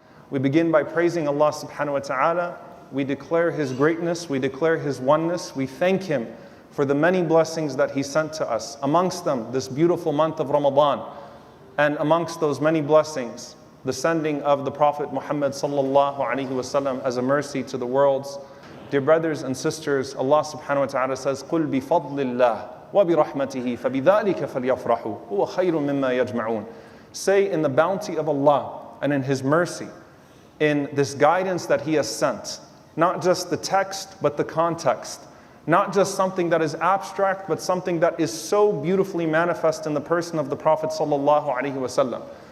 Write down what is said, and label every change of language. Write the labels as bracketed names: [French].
[English] We begin by praising Allah subhanahu wa ta'ala. We declare His greatness, we declare His oneness, we thank Him for the many blessings that He sent to us. Amongst them, this beautiful month of Ramadan, and amongst those many blessings, the sending of the Prophet Muhammad sallallahu alaihi wasallam as a mercy to the worlds. Dear brothers and sisters, Allah subhanahu wa ta'ala says, [Arabic] قُلْ بِفَضْلِ اللَّهِ وَبِرَحْمَتِهِ فَبِذَلِكَ فَلْيَفْرَحُوا هُوَ خَيْرٌ مِمَّا يَجْمَعُونَ. [English] Say, in the bounty of Allah and in His mercy, in this guidance that He has sent, not just the text, but the context. Not just something that is abstract, but something that is so beautifully manifest in the person of the Prophet sallallahu alaihi wasallam.